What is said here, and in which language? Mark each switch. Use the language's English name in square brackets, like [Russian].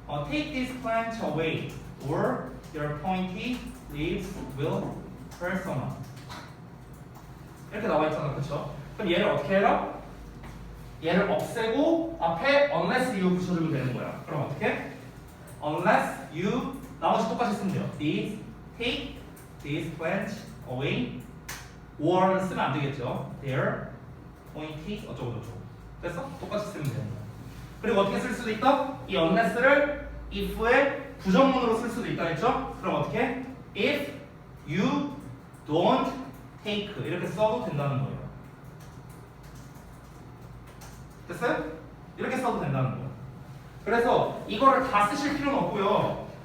[English] Take this plant away, or your pointy leaves will persona. [Korean] 이렇게 나와 있잖아, 그렇죠? 그럼 얘를 어떻게 해라? 얘를 없애고 앞에 [English] unless you [Korean] 붙여주면 되는 거야. 그럼 어떻게? [English] unless you [Korean] 나머지 똑같이 쓰면 돼요. [English] take this plant away, or [Korean] 쓰면 안 되겠죠. [English] their pointy [Korean] 어쩌고저쩌고. 됐어? 똑같이 쓰면 되는 거야. 그리고 어떻게 쓸 수도 있다? 이 unless를 if의 부정문으로 쓸 수도 있다 했죠? 그럼 어떻게? [English] if you don't take [Korean] 이렇게 써도 된다는 거예요. 됐어요? 이렇게 써도 된다는 거예요. 그래서 이거를 다 쓰실 필요는 없고요.